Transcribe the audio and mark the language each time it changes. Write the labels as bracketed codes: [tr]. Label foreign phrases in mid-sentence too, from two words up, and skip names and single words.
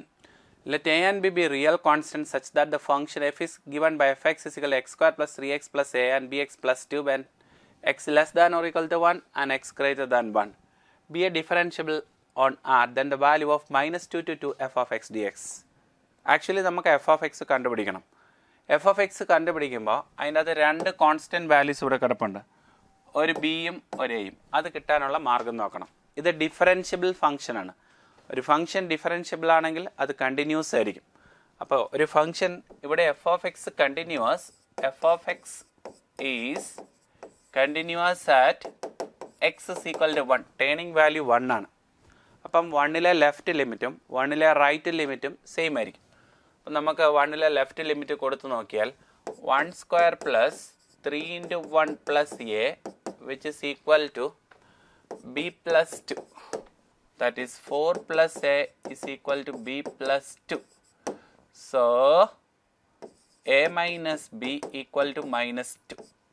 [en] Let a and b be real constant such that the function f is given by fx is equal to x square plus 3x plus a and bx plus 2 when x less than or equal to 1 and x greater than 1. Be a differentiable on R, then the value of minus 2 to 2 f of x dx. Actually, we f of x [ml] കണ്ടുപിടിക്കണം. [en] F of x [ml] കണ്ടുപിടിക്കുമ്പോ അതിനകത്ത് [en] two constant values [ml] ഇവിടെ കിടപ്പുണ്ട്. ഒരു b ഉം ഒരു a ഉം. അത് കിട്ടാനുള്ള മാർഗം നോക്കണം. ഇത് [en] differentiable function [ml] ആണ്. ഒരു [en] function differentiable [ml] ആണെങ്കിൽ അത് കണ്ടിന്യൂസ് ആയിരിക്കും. അപ്പോൾ ഒരു ഫംഗ്ഷൻ ഇവിടെ [en] f of x continuous, f of x is continuous at x is equal to 1, turning value 1 ആണ്. [ml] അപ്പം 1ലെ [en] left limitum [ml] 1ലെ [en] right limitum [ml] സെയിം ആയിരിക്കും. അപ്പം നമുക്ക് 1ലെ [en] left limit [ml] കൊടുത്ത് നോക്കിയാൽ [en] 1 square plus 3 into 1 plus a which is equal to b plus 2. That is 4 plus a is equal to b plus 2. So a minus b equal to minus 2.